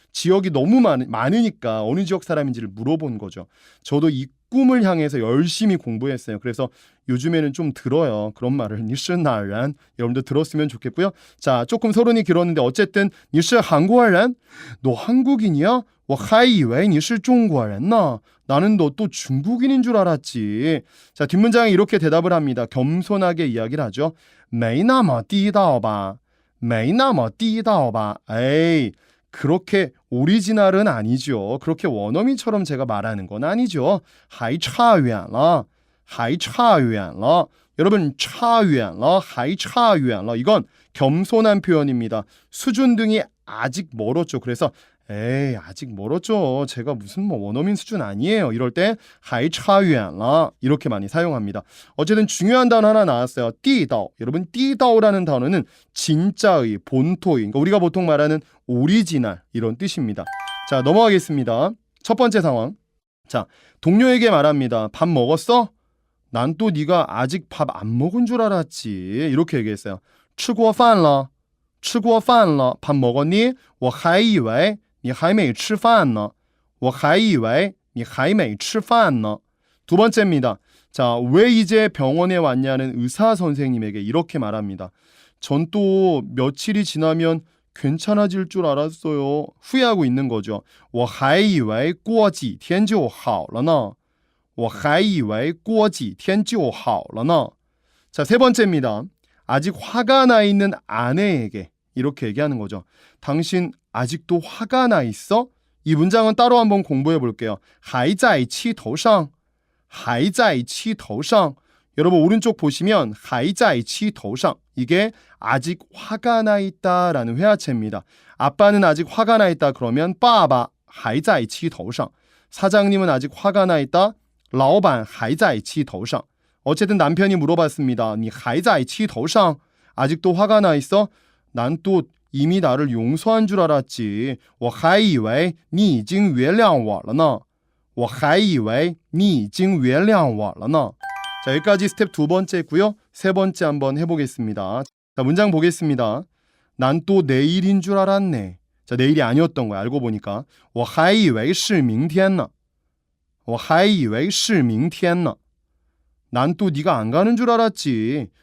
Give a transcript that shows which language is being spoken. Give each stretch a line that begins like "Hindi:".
Korean: 지역이 너무 많으니까 어느 지역 사람인지를 물어본 거죠. 저도 이 꿈을 향해서 열심히 공부했어요. 그래서 요즘에는 좀 들어요. 그런 말을.
Chinese: 你是哪人?
Korean: 여러분들 들었으면 좋겠고요. 자, 조금 서론이 길었는데 어쨌든
Chinese: 你是韩国人?
Korean: 너 한국인이야?
Chinese: 我还以为你是中国人呢.
Korean: 나는 너 또 중국인인 줄 알았지. 자, 뒷문장에 이렇게 대답을 합니다. 겸손하게 이야기를 하죠.
Chinese: 没那么地道吧?没那么地道吧?
Korean: 에이, 그렇게 오리지널은 아니죠. 그렇게 원어민처럼 제가 말하는 건 아니죠.
Chinese: 还差远了,还差远了.
Korean: 여러분,
Chinese: 差远了,还差远了.
Korean: 이건 겸손한 표현입니다. 수준 등이 아직 멀었죠. 그래서 에이, 아직 멀었죠. 제가 무슨 원어민 수준 아니에요. 이럴 때
Chinese: 还差远了
Korean: 이렇게 많이 사용합니다. 어쨌든 중요한 단어 하나 나왔어요.
Chinese: 地道.
Korean: 여러분, 地道라는 단어는 진짜의, 본토의, 그러니까 우리가 보통 말하는 오리지널 이런 뜻입니다. 자, 넘어가겠습니다. 첫 번째 상황. 자, 동료에게 말합니다. 밥 먹었어? 난 또 네가 아직 밥 안 먹은 줄 알았지. 이렇게 얘기했어요.
Chinese: 吃过饭了,吃过饭了.
Korean: 밥 먹었니?
Chinese: 我还以为你还没吃饭呢.我还以为你还没吃饭呢.
Korean: 두 번째입니다. 자, 왜 이제 병원에 왔냐는 의사 선생님에게 이렇게 말합니다. 전 또 며칠이 지나면 괜찮아질 줄 알았어요. 후회하고 있는 거죠.
Chinese: 我还以为过几天就好了呢. 我还以为过几天就好了呢.
Korean: 자, 세 번째입니다. 아직 화가 나 있는 아내에게 이렇게 얘기하는 거죠. 당신 아직도 화가 나 있어? 이 문장은 따로 한번 공부해 볼게요.
Chinese: 还在气头上,还在气头上.
Korean: 여러분 오른쪽 보시면
Chinese: 还在气头上.
Korean: 이게 아직 화가 나 있다라는 회화체입니다. 아빠는 아직 화가 나 있다 그러면
Chinese: 爸爸还在气头上.
Korean: 사장님은 아직 화가 나 있다.
Chinese: 老板还在气头上.
Korean: 어쨌든 남편이 물어봤습니다.
Chinese: 你还在气头上?
Korean: 아직도 화가 나 있어? 난 또 이미 나를 용서한 줄 알았지.
Chinese: 我还以为你已经原谅我了呢.我还以为你已经原谅我了呢.
Korean: 자, 여기까지 스텝 두 번째 했고요. 세 번째 한번 해보겠습니다. 자, 문장 보겠습니다. 난 또 내일인 줄 알았네. 자, 내일이 아니었던 거야. 알고 보니까.
Chinese: 我还以为是明天呢.我还以为是明天呢.
Korean: 난 또 네가 안 가는 줄 알았지.